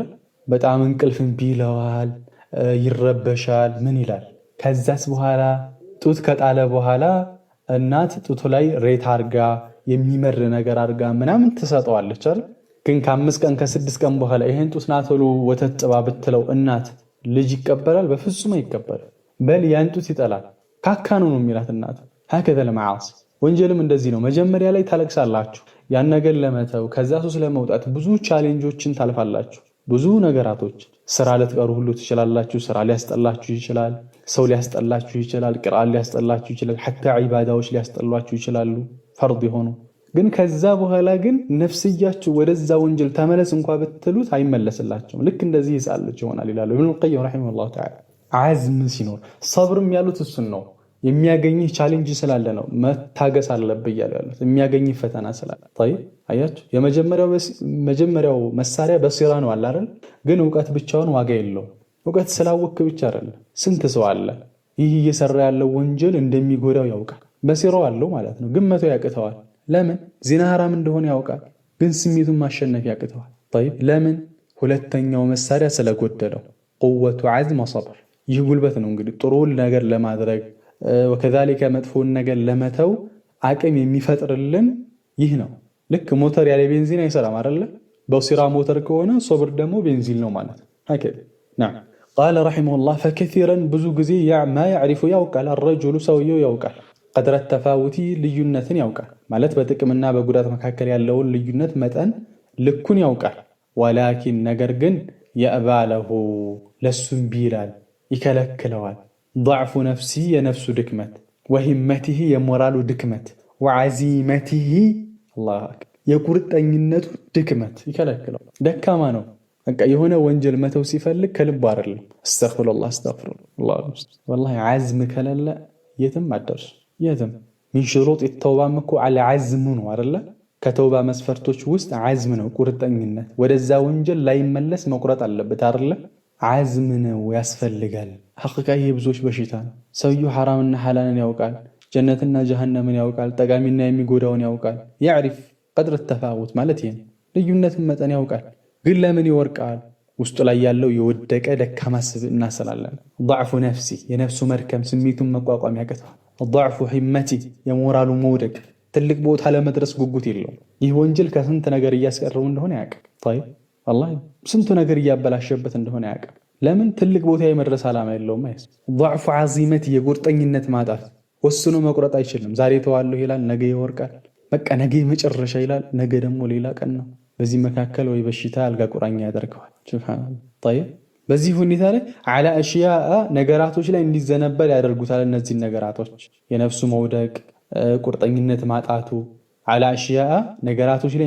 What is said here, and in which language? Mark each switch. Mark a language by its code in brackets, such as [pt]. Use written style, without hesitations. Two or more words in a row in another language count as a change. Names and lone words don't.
[am] በጣም እንቅልፍን ቢለዋል ይረበሻል ምን ይላል። ከዛስ በኋላ ጡት ከጣለ በኋላ እናት ጡቱ ላይ ሬት አርጋ የሚመር ነገር አርጋ ምናምን ትሰጠዋለች አይደል? ግን ከ5 ቀን ከ6 ቀን በኋላ ይሄን ጡት ናቶሎ ወተት ጥባ ብትለው እናት ልጅ ይቀበላል? በፍጹም አይቀበልም። በል ያን ጡት ይጠላል። ካካኑ ነው የሚላት እናት። [ar] هكذا المعاصي [am] ወንጀልም እንደዚህ ነው። መጀመሪያ ላይ ታለቅሳላችሁ ያን ነገር ለመተው ከዛ ሱስ ለመውጣት ብዙ ቻሌንጆችን ታልፋላችሁ። ብዙ ነገራቶች ስራ ልትቀሩ ሁሉ ትችላላችሁ። ስራ ሊያስጠላችሁ ይችላል። ሰው ሊያስጠላችሁ ይችላል። ቂርአን ሊያስጠላችሁ ይችላል። حتى ዒባዳዎች ሊያስጠላችሁ ይችላሉ ፈርድ ይሆኑ። ግን ከዛ በኋላ ግን ነፍስያችሁ ወደዛ ወንጀል ተመለስ እንኳን ብትሉት አይመለስላችሁም። ልክ እንደዚህ ይሳለች ይሆናል ይላሉ ኢብኑ القيم [ar] رحمه الله تعالى። [am] عزم ሲኖር ሰብርም ያሉት እሱን ነው። የሚያገኝህ ቻሌንጅ ስላለ ነው መታገስ አለብህ ያሉት። የሚያገኝህ ፈተና ስላለ طيب አያችሁ የመጀመሪያው መሳሪያ በሲራ ነው አይደል? ግን ዕውቀት ብቻውን ዋጋ የለውም። ዕውቀት ስላወክ ብቻ አይደለም። ስንት ሰው አለ ይህ እየሰራ ያለው ወንጀል እንደሚጎዳው ያውቃል። በሲራው አለው ማለት ነው። ግን መተው ያቅተዋል። ለምን? ዚና ሐራም እንደሆነ ያውቃል። ግን ስሜቱን ማሸነፍ ያቅተዋል። طيب ለምን? ሁለተኛው መሳሪያ ስለጎደለው [ar] قوة عزم وصبر። [am] ይህ ጉልበት ነው እንግዲህ ጥሩን ነገር ለማድረግ ወከዛሊከ መጥፎን ነገር ለመተው አቅም የሚፈጥርልን ይህ ነው። ልክ ሞተር ያለ ቤንዚን አይሰራም አይደለ? በሲራ ሞተር ከሆነ ሶብር ደግሞ ቤንዚን ነው ማለት ነው። [ar] هكذا نعم قال رحمه الله فكثيرا [am] ብዙ ጊዜ [ar] ما يعرف [am] ያውቃል الرجل ሰውየው ያውቃል [ar] قدر التفاوت [am] ልዩነትን ያውቃል ማለት በጥቅምና በጉዳት መካከል ያለውን ልዩነት መጠን ልኩን ያውቃል። ولكن ነገር ግን يأباله ለሱም ቢላል ይከለክለዋል። [ar] ضعف نفسي [am] የነፍሱ ድክመት وهمته የሞራሉ ድክመት [ar] وعزيمته الله [am] የቁርጠኝነቱ ድክመት ይከለክለው። ደካማ ነው። በቃ የሆነ ወንጀል መተው ሲፈልግ ከልብ አይደለም። አስተግፍሩላህ [ar] والله عزم [am] ከሌለ የትም አደርስ የትም [ar] من شروط التوبة [am] እኮ [ar] على عزم [am] ነው አይደለ? ከተውባ መስፈርቶች ውስጥ عزم ነው ቁርጠኝነት። ወደዛ ወንጀል ላይመለስ መቁረጥ አለበት አይደለ? عزم ነው ያስፈልጋል። ሐቂቃ ይሄ ብዙዎች በሽታ ነው። ሰውየው ሐራምና ሐላልን ያውቃል፣ ጀነትና ጀሃነምን ያውቃል፣ ጠቃሚና የሚጎዳውን ያውቃል። [ar] يعرف قدر التفاوت [am] ማለት ይሄ ልዩነትን መጠን ያውቃል። ግን ለምን ይወርቃል? ውስጡ ላይ ያለው የወደቀ ደካማ ስብዕና ስላለ [ar] ضعف نفسي [am] የነፍሱ መርከም ስሜቱን መቋቋም ያቅተዋል። [ar] ضعف همته [am] የሞራሉ መውደቅ ትልቅ ቦታ ለመድረስ ጉጉት የለውም። ይህ ወንጀል ከስንት ነገር እያስቀረው እንደሆነ ያውቃል። [ar] طيب والله [am] ስንቱ ነገር እያበላሸበት እንደሆነ ያውቃል። ለምን ትልቅ ቦታ የመድረስ ዓላማ የለውም። [ar] ضعف عزيمته [am] የቁርጠኝነት ማጣት ወስኖ መቁረጥ አይችልም። ዛሬ ተዋለሁ ይላል፣ ነገ ይወርቃል። በቃ ነገ መጨረሻ ይላል፣ ነገ ደግሞ ሌላ ቀን ነው። በዚህ መካከል ወይ በሽታ አልጋ ቁራኛ ያደርገዋል። ሱብሃንአላህ። طيب በዚህ ሁኔታ ላይ [ar] على اشياء [am] ነገራቶች ላይ እንዲዘነበል ያደርጉታል። እነዚህ ነገራቶች የነፍሱ መውደቅ፣ ቁርጠኝነት ማጣቱ [ar] على اشياء [am] ነገራቶች ላይ